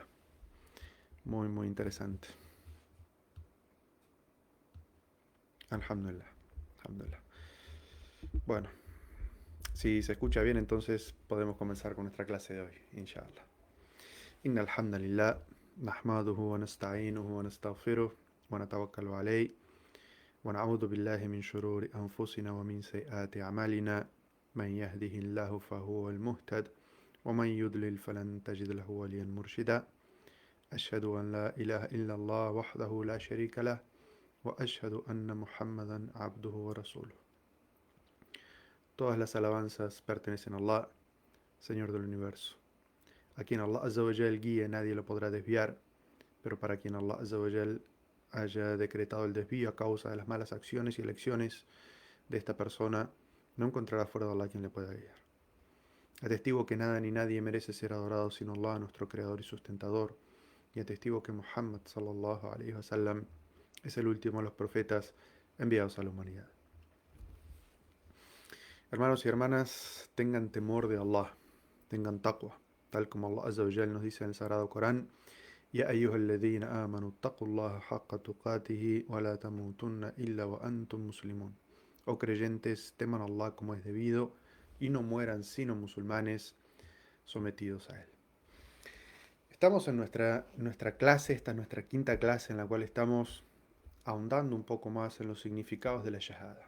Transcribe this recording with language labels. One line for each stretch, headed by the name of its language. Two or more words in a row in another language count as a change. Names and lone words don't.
Spanish: Muy, muy interesante. Alhamdulillah. Alhamdulillah. Bueno, si se escucha bien, entonces podemos comenzar con nuestra clase de hoy, inshallah.
Arabic: إن الحمد لله، نحمده ونستعينه ونستغفره، ونتوكل عليه، ونعوذ بالله من شرور أنفسنا ومن سيئات أعمالنا، من يهده الله فهو المهتد, ومن يضلل فلن تجد له وليا مرشدا. أشهد أن لا إله إلا الله وحده لا شريك له، وأشهد أن محمدا عبده ورسوله.
Spanish: Todas las alabanzas pertenecen a Allah, Señor del universo. A quien Allah
Arabic: عز وجل
Spanish: guíe nadie lo podrá desviar, pero para quien Allah
Arabic: عز وجل
Spanish: haya decretado el desvío a causa de las malas acciones y elecciones de esta persona, no encontrará fuera de Allah quien le pueda guiar. Atestigo que nada ni nadie merece ser adorado sino Allah, nuestro creador y sustentador, y atestigo que Muhammad
Arabic: صلى الله عليه وسلم
Spanish: es el último de los profetas enviados a la humanidad. Hermanos y hermanas, tengan temor de Allah, tengan taqwa, tal como Allah
Arabic: عز وجل
Spanish: nos dice en el Sagrado Corán:
Arabic: يا أيها الذين آمنوا اتقوا الله حق تقاته ولا تموتن إلا وأنتم مسلمون.
Spanish: Oh creyentes, teman a Allah como es debido y no mueran sino musulmanes sometidos a Él. Estamos en nuestra clase, esta es nuestra quinta clase en la cual estamos ahondando un poco más en los significados de la Shahada.